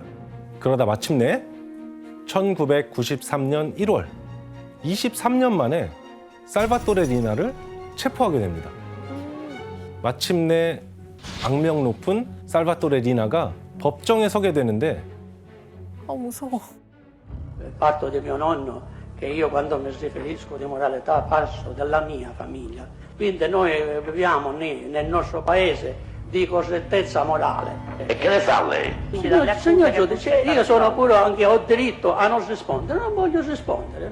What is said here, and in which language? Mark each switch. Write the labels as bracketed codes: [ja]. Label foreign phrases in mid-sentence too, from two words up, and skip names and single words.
[ko] 그러다 마침내 1993년 1월 23년 만에 살바토레 리나를 체포하게 됩니다. 마침내 악명 높은 살바토레 리나가 법정에 서게 되는데 무서워. [it] Il fatto di mio nonno che io quando mi riferisco di moralità parlo della mia famiglia. Quindi noi viviamo nel nostro paese di correttezza morale. E che ne sa lei? Signor giudice, io sono pure anche ho diritto a non rispondere, non voglio rispondere.